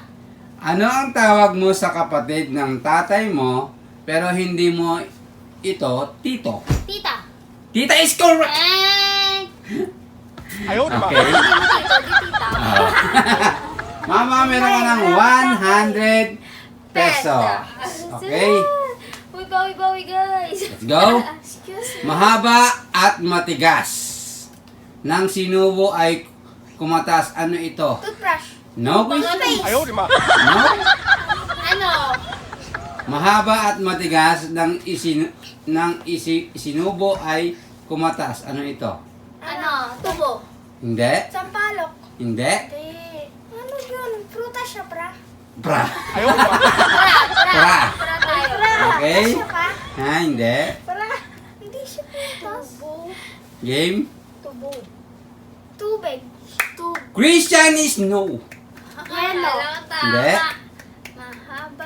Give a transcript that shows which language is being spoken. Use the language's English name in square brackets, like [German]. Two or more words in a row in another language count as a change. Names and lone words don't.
[Filipino] Ano ang tawag mo sa kapatid ng tatay mo pero hindi mo ito tito? Tita. [English] Tita is correct. Eh. [Filipino] Ayaw ma. [English] Okay. [Filipino] Hindi mo tito, di tita. Mama, meron ka ng 100 pesos. Okay? Uy, bawi, guys. [English] Let's go. Excuse me. [Filipino] Mahaba at matigas. Nang sinubo ay kumatas. Ano ito? [English] Toothbrush. No question. [Chinese] 哎呦我的妈！ [English] No? [Filipino] Ano? Mahaba at matigas nang isinubo ay kumatas. Ano ito? Ano? Tubo. Hindi. Sampalok. Hindi. Hindi. Ano yun? Prutas siya, pra. Bra. [Chinese] 哎呦我的妈！ Pra. [Filipino] Para tayo. Pra. [English] Okay. [Filipino] Siya pa. Ha, hindi. Pra. Hindi siya prutas. [English] Game. [Filipino] Tubo. Tubig. [English] Christian is no. Yellow. [Filipino] Tama. Hindi. Mahaba.